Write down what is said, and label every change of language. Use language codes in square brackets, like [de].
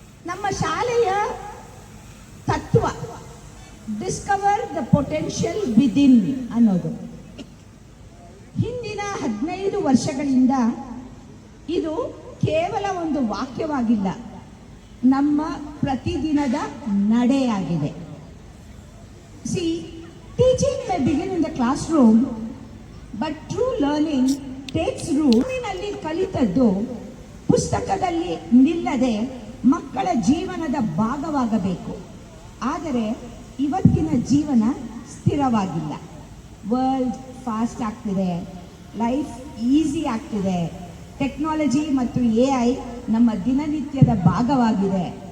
[kn] ನಮ್ಮ ಶಾಲೆಯ ತತ್ವ [en] discover the potential within [kn] ಅನ್ನೋದು. ಹಿಂದಿನ 15 ವರ್ಷಗಳಿಂದ ಇದು ಕೇವಲ ಒಂದು ವಾಕ್ಯವಾಗಿಲ್ಲ, ನಮ್ಮ ಪ್ರತಿದಿನದ ನಡೆಯಾಗಿದೆ. [en] See, teaching may begin in the classroom, but true learning takes root. [kn] ನಲ್ಲಿ ಕಲಿತದ್ದು ಪುಸ್ತಕದಲ್ಲಿ ನಿಲ್ಲದೆ ಮಕ್ಕಳ ಜೀವನದ ಭಾಗವಾಗಬೇಕು. ಆದರೆ ಇವತ್ತಿನ ಜೀವನ ಸ್ಥಿರವಾಗಿಲ್ಲ. ವರ್ಲ್ಡ್ ಫಾಸ್ಟ್ ಆಗ್ತಿದೆ, ಲೈಫ್ ಈಸಿ ಆಗ್ತಿದೆ, ಟೆಕ್ನಾಲಜಿ ಮತ್ತು AI ನಮ್ಮ ದಿನನಿತ್ಯದ ಭಾಗವಾಗಿದೆ.